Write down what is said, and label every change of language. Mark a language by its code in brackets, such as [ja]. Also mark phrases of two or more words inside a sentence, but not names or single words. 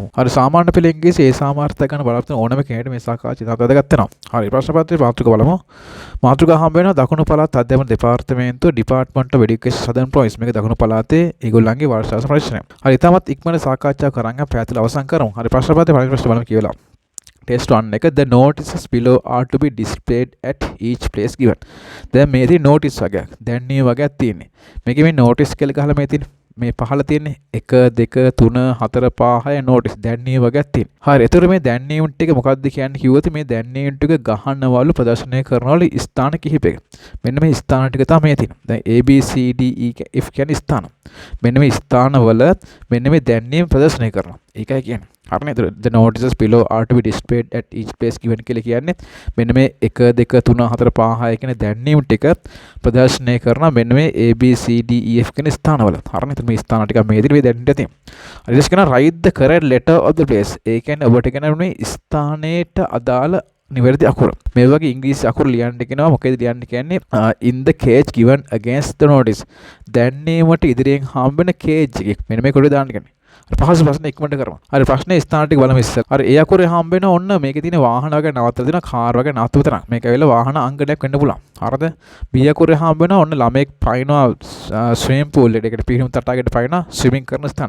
[si] හරි සාමාන්‍ය පෙළ ඉංග්‍රීසි ඒ සාමාර්ථය ගන්න බලාපොරොත්තු වෙන ඕනම කෙනෙකුට මේ සාකච්ඡා ඉතාමත් වැදගත් වෙනවා. හරි ප්‍රශ්න පත්‍රයේ මාතෘකාව බලමු. මාතෘකාව හම්බ වෙනවා දකුණු පළාත් අධ්‍යාපන දෙපාර්තමේන්තුව Department of Education Southern Province. මේක දකුණු පළාතේ ඒගොල්ලන්ගේ වර්ෂාස ප්‍රශ්නය. හරි ඉතාමත් ඉක්මනට සාකච්ඡා කරන් පැය අවසන් කරමු. හරි ප්‍රශ්න පත්‍රයේ පළවෙනි ප්‍රශ්න බලමු කියලා. [en] Test 1 එක the notices below are to be displayed at each place given. [si] දැන් මේ තියෙන notice වගේක්. දැන් මේ වගේක් තියෙන්නේ. මේකේ මේ notice කියලා ගහලා මේ තියෙන්නේ. මේ පහළ තියෙන්නේ 1 2 3 4 5 6 notice දැන්වීම වගේක් තියෙනවා. හරි. එතකොට මේ දැන්වීම ටික මොකක්ද කියන්නේ කිව්වොත් මේ දැන්වීම ටික ගහනවලු ප්‍රදර්ශනය කරනවලු ස්ථාන කිහිපයක. මෙන්න මේ ස්ථාන ටික තමයි තියෙන්නේ. දැන් A B C D E F කියන්නේ ස්ථාන. මෙන්න මේ ස්ථානවල මෙන්න මේ දැන්වීම ප්‍රදර්ශනය කරනවා. ඒකයි කියන්නේ. හරිනේ. [en] the notices below are to be displayed at each place given [si] කියලා කියන්නේ මෙන්න මේ 1 2 3 4 5 6 කියන දැන්වීම ටික ප්‍රදර්ශනය කරන මෙන්න මේ A B C D E F කියන ස්ථානවල. හරිනේ. මේ ස්ථාන ටික මේ විදිහට මේ දැන්වීම තියෙනවා. [en] හරි. ඊට පස්සේ write the correct letter of the place. [si] ඒ කියන්නේ ඔබට කියන්නේ ස්ථානයට අදාළ නිවැරදි අකුර. මේ වගේ ඉංග්‍රීසි අකුරු ලියන්න කියනවා. මොකේද ලියන්න කියන්නේ [en] in the cage given against the notice. [si] දැන්වීමට ඉදිරියෙන් හම්බෙන cage එකක්. මෙන්න මේ කොටේ දාන්න කියන්නේ. පහසු ප්‍රශ්න ඉක්මනට කරමු. හරි ප්‍රශ්නේ ස්ථාන ටික බලමු ඉස්සෙල්. හරි ඒ අකුරේ හම්බ වෙන ඔන්න මේකේ තියෙන වාහන වගේ නවත්තලා දෙන කාර් වගේ නවත්තපු තරම්. මේක ඇවිල්ලා වාහන අංගණයක් වෙන්න පුළුවන්. හරිද? B අකුරේ හම්බ වෙන ඔන්න ළමෙක් පයින්නවා [en] swimming pool [si] එකකට පිහිනුම් තටාකයකට පයින්නවා ස්විමින් කරන ස්ථාන.